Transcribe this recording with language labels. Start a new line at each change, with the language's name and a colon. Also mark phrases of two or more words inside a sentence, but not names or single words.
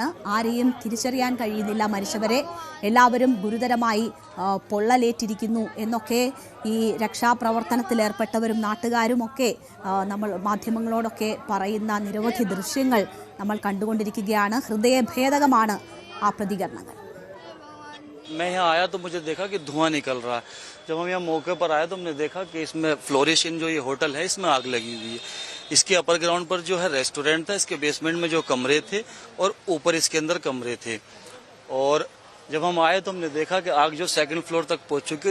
Malayalam: ആരെയും തിരിച്ചറിയാൻ കഴിയുന്നില്ല മരിച്ചവരെ. എല്ലാവരും ഗുരുതരമായി പൊള്ളലേറ്റിരിക്കുന്നു എന്നൊക്കെ ഈ രക്ഷാപ്രവർത്തനത്തിലേർപ്പെട്ടവരും നാട്ടുകാരുമൊക്കെ നമ്മൾ മാധ്യമങ്ങളോടൊക്കെ പറയുന്ന നിരവധി ദൃശ്യങ്ങൾ നമ്മൾ കണ്ടുകൊണ്ടിരിക്കുകയാണ്. ഹൃദയഭേദകമാണ് ആ പ്രതികരണങ്ങൾ.
Hindi: मैं यहाँ आया तो मुझे देखा कि धुआं निकल रहा है. जब हम यहाँ मौके पर आए तो हमने देखा कि इसमें फ्लोरिश इन जो ये होटल है इसमें आग लगी हुई है. इसके अपर ग्राउंड पर जो है रेस्टोरेंट था, इसके बेसमेंट में जो कमरे थे और ऊपर इसके अंदर कमरे थे. और जब हम आए तो हमने देखा कि आग जो 2nd फ्लोर तक पहुंच चुकी है.